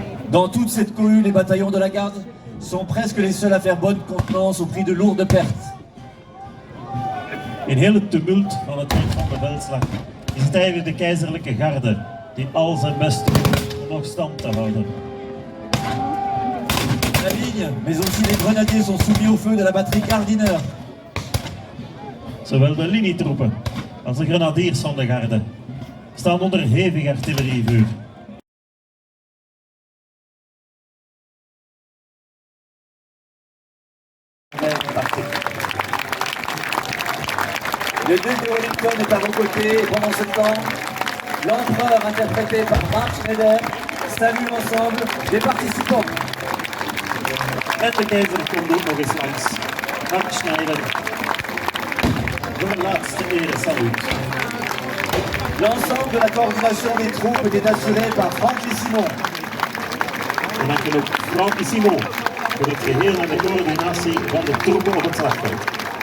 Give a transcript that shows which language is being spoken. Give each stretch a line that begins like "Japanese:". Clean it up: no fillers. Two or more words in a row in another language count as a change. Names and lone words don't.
French: Dans toute cette cohue, les bataillons de la garde sont presque les seuls à faire bonne contenance au prix de lourdes pertes.
Dutch: In heel het tumult van het rond van de veldslag is het eigenlijk de keizerlijke garde die al zijn best doet om nog stand te houden.
French: La ligne, mais aussi les grenadiers sont soumis au feu de la batterie Gardiner.
Dutch: Zowel de linietroepen als de grenadiers van de garde staan onder hevig artillerievuur.
French: Le duc de Wellington est à vos côtés et pendant ce temps, l'empereur interprété par Mark Schneider salue l'ensemble des participants.
Dutch: En de keizer komt ook nog eens langs. Mark Schneider. Voor een laatste ere saluut.
French: L'ensemble de la coordination des troupes était assuré par Frankie Simon.
Dutch: We danken ook Frankie Simon voor het geheel en de coördinatie van de troepen op het slagveld.